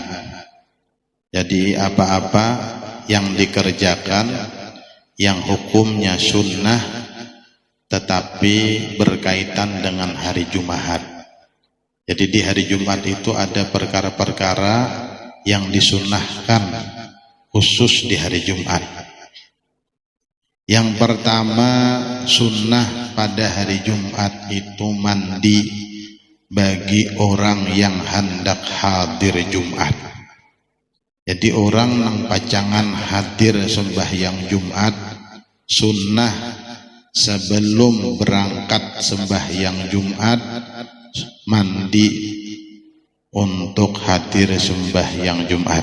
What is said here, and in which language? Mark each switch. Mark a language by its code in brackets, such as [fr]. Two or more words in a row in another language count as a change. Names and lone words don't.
[id] Jadi apa-apa yang dikerjakan yang hukumnya sunnah tetapi berkaitan dengan hari Jumat. Jadi di hari Jumat itu ada perkara-perkara yang disunnahkan khusus di hari Jumat. Yang pertama, sunnah pada hari Jumat itu mandi bagi orang yang hendak hadir Jumat. [bjn] Jadi orang yang pacangan hadir sembahyang Jumat, sunnah sebelum berangkat sembahyang Jumat mandi untuk hadir sembahyang Jumat.